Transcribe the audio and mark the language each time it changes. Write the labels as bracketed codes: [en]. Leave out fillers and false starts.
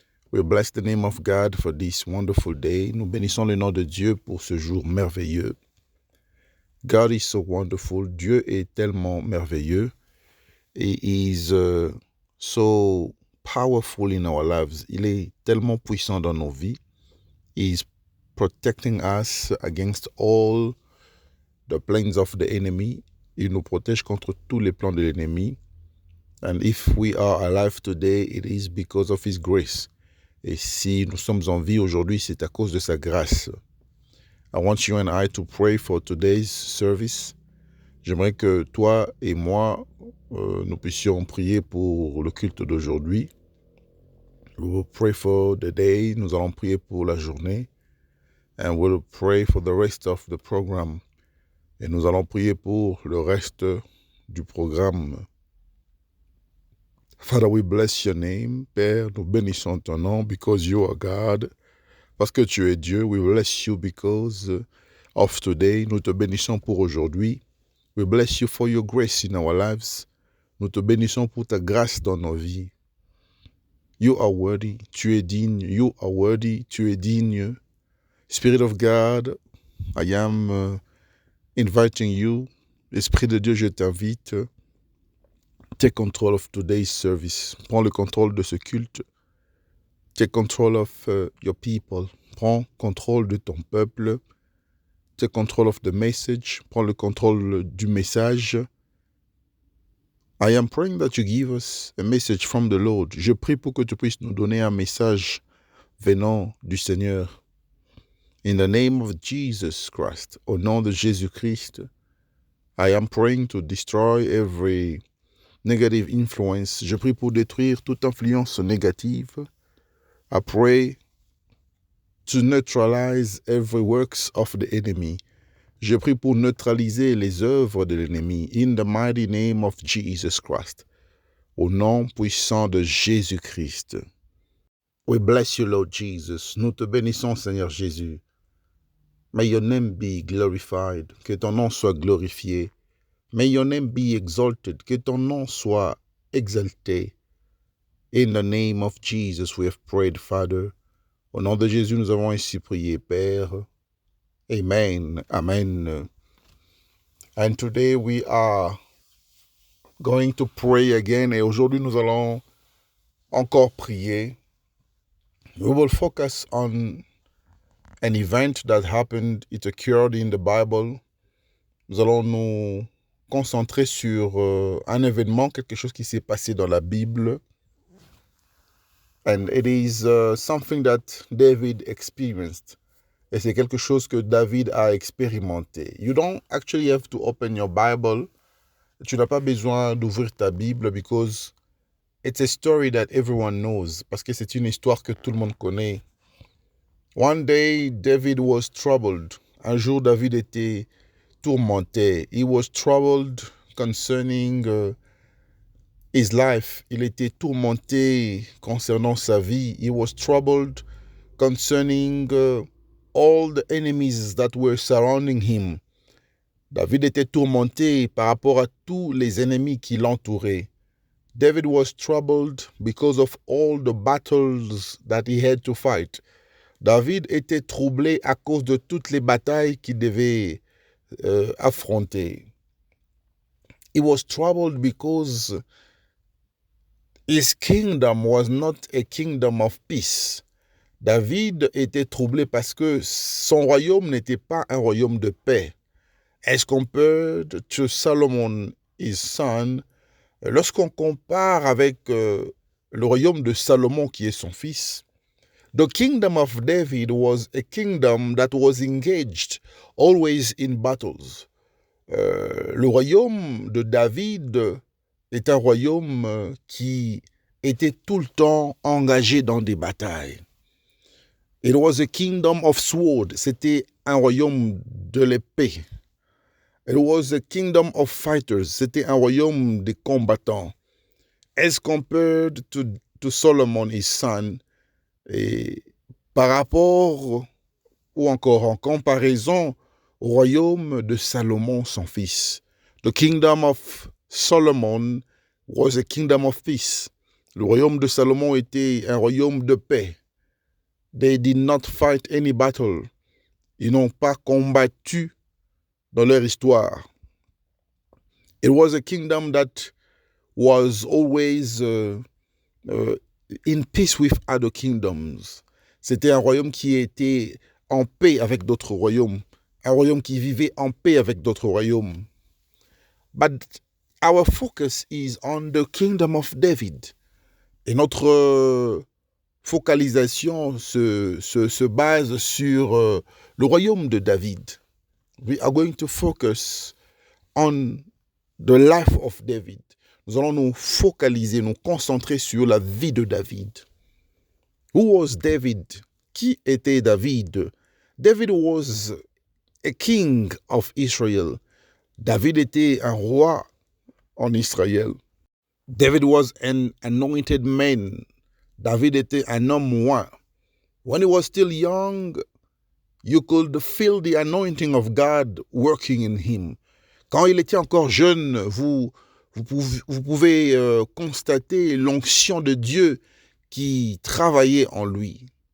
[en] We bless the name of God for this wonderful day. [fr] Nous bénissons le nom de Dieu pour ce jour merveilleux. [en] God is so wonderful. [fr] Dieu est tellement merveilleux. [en] He is so powerful in our lives. [fr] Il est tellement puissant dans nos vies. [en] He is protecting us against all the plans of the enemy. [fr] Il nous protège contre tous les plans de l'ennemi. [en] And if we are alive today, it is because of His grace. [fr] Et si nous sommes en vie aujourd'hui, c'est à cause de sa grâce. [en] I want you and I to pray for today's service. [fr] J'aimerais que toi et moi, nous puissions prier pour le culte d'aujourd'hui. [en] We will pray for the day. [fr] Nous allons prier pour la journée. [en] And we'll pray for the rest of the program. [fr] Et nous allons prier pour le reste du programme. [en] Father, we bless your name. [fr] Père, nous bénissons ton nom [en] because you are God. [fr] Parce que tu es Dieu, [en] we bless you because of today. [fr] Nous te bénissons pour aujourd'hui. [en] We bless you for your grace in our lives. [fr] Nous te bénissons pour ta grâce dans nos vies. [en] You are worthy. [fr] Tu es digne. [en] You are worthy. [fr] Tu es digne. [en] Spirit of God, I am inviting you. [fr] Esprit de Dieu, je t'invite. [en] Take control of today's service. [fr] Prends le contrôle de ce culte. [en] Take control of your people. [fr] Prends contrôle de ton peuple. [en] Take control of the message. [fr] Prends le contrôle du message. [en] I am praying that you give us a message from the Lord. [fr] Je prie pour que tu puisses nous donner un message venant du Seigneur. [en] In the name of Jesus Christ, [fr] au nom de Jésus-Christ, [en] I am praying to destroy every negative influence. [fr] Je prie pour détruire toute influence négative. [en] I pray to neutralize every works of the enemy. [fr] Je prie pour neutraliser les œuvres de l'ennemi. [en] In the mighty name of Jesus Christ. [fr] Au nom puissant de Jésus-Christ. [en] We bless you, Lord Jesus. [fr] Nous te bénissons, Seigneur Jésus. [en] May your name be glorified. [fr] Que ton nom soit glorifié. [en] May your name be exalted. [fr] Que ton nom soit exalté. [en] In the name of Jesus we have prayed, Father. [fr] Au nom de Jésus, nous avons ainsi prié, Père. Amen. Amen. [en] And today we are going to pray again. [fr] Et aujourd'hui, nous allons encore prier. [en] We will focus on an event that happened. It occurred in the Bible. [fr] Nous allons nous concentrer sur un événement, quelque chose qui s'est passé dans la Bible. [en] And it is something that David experienced. [fr] Et c'est quelque chose que David a expérimenté. [en] You don't actually have to open your Bible. [fr] Tu n'as pas besoin d'ouvrir ta Bible [en] because it's a story that everyone knows. [fr] Parce que c'est une histoire que tout le monde connaît. [en] One day, David was troubled. [fr] Un jour, David était tourmenté. [en] He was troubled concerning his life. [fr] Il était tourmenté concernant sa vie. [en] He was troubled concerning all the enemies that were surrounding him. [fr] David était tourmenté par rapport à tous les ennemis qui l'entouraient. [en] David was troubled because of all the battles that he had to fight. [fr] David était troublé à cause de toutes les batailles qu'il devait affronter. [en] He was troubled because his kingdom was not a kingdom of peace. [fr] David était troublé parce que son royaume n'était pas un royaume de paix. [en] As compared to Solomon, his son, [fr] lorsqu'on compare avec le royaume de Salomon qui est son fils, [en] the kingdom of David was a kingdom that was engaged always in battles. [fr] Le royaume de David est un royaume qui était tout le temps engagé dans des batailles. [en] It was a kingdom of sword. [fr] C'était un royaume de l'épée. [en] It was a kingdom of fighters. [fr] C'était un royaume de combattants. [en] As compared to Solomon, his son, [fr] et par rapport ou encore en comparaison au royaume de Salomon, son fils. [en] The kingdom of Solomon was a kingdom of peace. [fr] Le royaume de Salomon était un royaume de paix. [en] They did not fight any battle. [fr] Ils n'ont pas combattu dans leur histoire. [en] It was a kingdom that was always in peace with other kingdoms. [fr] C'était un royaume qui était en paix avec d'autres royaumes. Un royaume qui vivait en paix avec d'autres royaumes. [en] But our focus is on the kingdom of David. [fr] Et notre focalisation se base sur le royaume de David. [en] We are going to focus on the life of David. [fr] Nous allons nous focaliser, nous concentrer sur la vie de David. [en] Who was David? [fr] Qui était David? [en] David was a king of Israel. [fr] David était un roi en Israël. [en] David was an anointed man. [fr] David était un homme oint. [en] When he was still young, you could feel the anointing of God working in him. [fr] Quand il était encore jeune, vous pouvez constater l'onction de Dieu qui travaillait en lui.